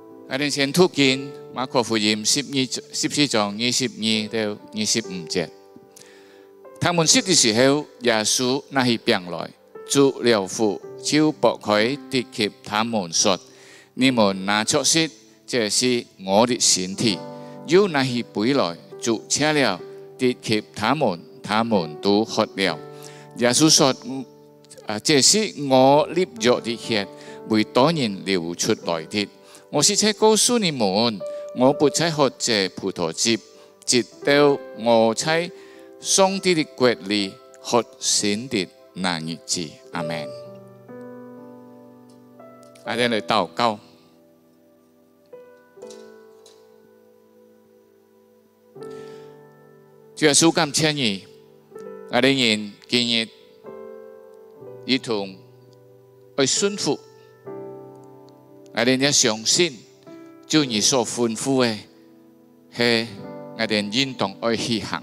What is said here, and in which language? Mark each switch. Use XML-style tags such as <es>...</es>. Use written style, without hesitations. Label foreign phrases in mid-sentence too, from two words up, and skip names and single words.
<yue>我哋先讀經馬可福音14章22到25節。他們吃的時候，耶穌拿起餅來，祝了福，就擘開遞給他們說：你們拿着吃，這是我的身體。又拿起杯來，祝謝了，遞給他們，他們都喝了。耶穌說：這是我立約的血，為多人流出來的。我實在告訴你們，我不再喝這葡萄汁，直到我在上帝的國裏喝新的那日子。阿們。我哋嚟禱告。主耶穌感謝你，我哋人今日一同去順服，我哋也相信，主你所吩咐嘅係我哋應當去去行。</yue>